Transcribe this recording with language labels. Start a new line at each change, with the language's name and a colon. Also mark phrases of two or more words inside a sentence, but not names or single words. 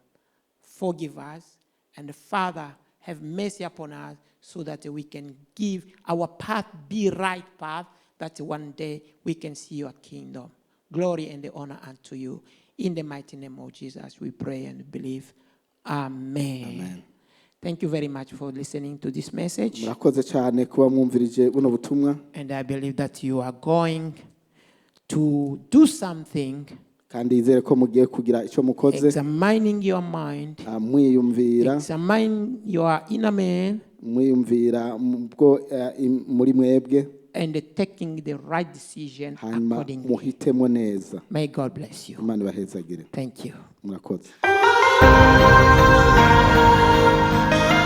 English: Forgive us, and Father, have mercy upon us so that we can give our path be right path, that one day we can see your kingdom. Glory and the honor unto you. In the mighty name of Jesus, we pray and believe. Amen. Amen. Thank you very much for listening to this message.
Rundi: Murakoze cyane kuba mwumvirije buno butumwa,
English: And I believe that you are going to do something,
Rundi: kandi yizere ko mugiye kugira icyo mukoze,
English: examining your mind,
Rundi: mwiyumvira
English: examine your inner man,
Rundi: mwiyumvira bwo muri mwebwe,
English: and taking the right decision
Rundi: hanyuma
English: accordingly.
Rundi: muhitemo neza.
English: May God bless you.
Rundi: Imana ibahezagire.
English: Thank you.
Rundi: Murakoze.